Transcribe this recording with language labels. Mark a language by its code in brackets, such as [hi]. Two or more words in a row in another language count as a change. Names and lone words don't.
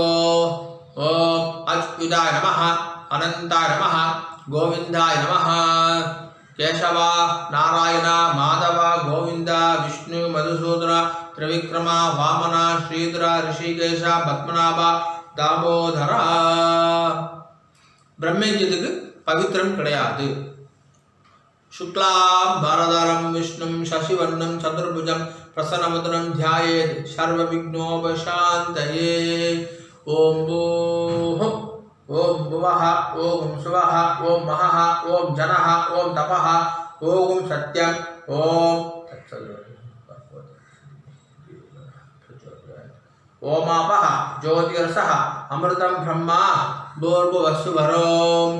[sa] ॐ अच्युताय नमः, अनन्ताय नमः, गोविन्दाय नमः. கேசவா, நாராயண, மாதவ, கோவிந்த, விஷ்ணு, மதுசூதன, திரிவிக்ரம, வாமன, ஸ்ரீதர, ரிஷிகேஷ, பத்மநாப, தாமோதரா. [ta] பிரம்மயஜ்யத்துக்கு பவித்திரம் கிடையாது. [sa] शुक्लां भरधरं विष्णुं शशिवर्णं चतुर्भुजं प्रसन्नवदनं ध्यायेत् सर्वविघ्नोपशान्तये. ओं भूः ओं भुवः ओं सुवः ओं महः ओं जनः ओं तपः ओं सत्यं ओं ओमापः ज्योतिरसः अमृतं ब्रह्मा भूर्भुवस्सुवरों.